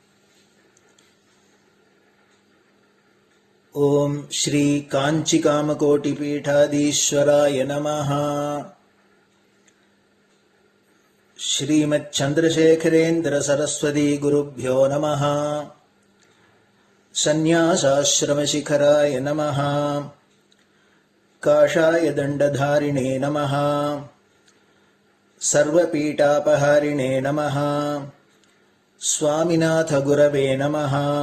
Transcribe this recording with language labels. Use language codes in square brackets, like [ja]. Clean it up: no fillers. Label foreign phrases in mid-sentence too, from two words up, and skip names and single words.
[sa] ॐ श्री काञ्चि कामकोटि पीठाधीश्वराय नमः. श्रीमत् चन्द्रशेखरेन्द्र सरस्वती गुरुभ्यो नमः. सन्न्यासाश्रमशिखराय नमः। काषाय दण्डधारिणे नमः। सर्वपीठापहारिणे नमः। स्वामिनाथगुरवे नमः।